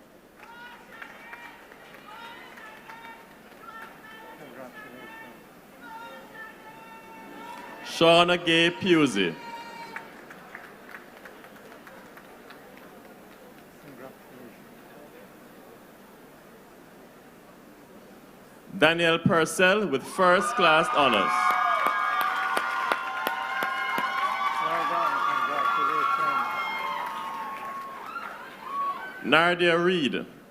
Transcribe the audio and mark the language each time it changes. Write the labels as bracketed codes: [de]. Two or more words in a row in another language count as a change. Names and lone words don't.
[en] Shauna Gay Pusey. Daniel Purcell with first class honors. Nardia Reed.